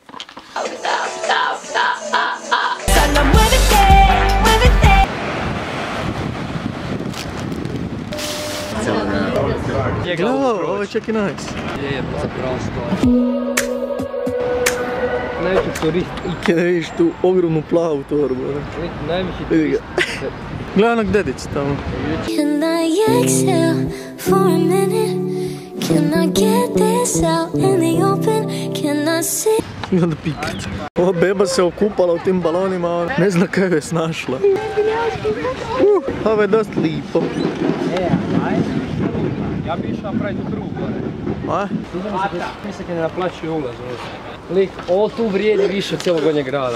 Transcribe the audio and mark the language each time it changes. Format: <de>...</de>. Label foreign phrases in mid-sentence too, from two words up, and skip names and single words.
<hr>Glavo, ovo je čak i nice. Je, zapravo stoji. Najveći turist. Kada vidiš tu ogromnu plavu torbu, ne? Najveći Vidi ga. turist. Gledaj onog dedića tamo.</hr> <en>Can I exhale for a minute? Can I get this out in the open? Can I sit?</en> <hr>I onda Pikrt. Ova beba se okupala u tim balonima, ne zna kaj je snašla. Ovo je dosta lipo. Ja bi išao napraviti u krug gore. A? Mislim da ne naplaćuju ulaz ovdje. Lik, ovo tu vrijedi više od cijelog Gornjeg grada.</hr>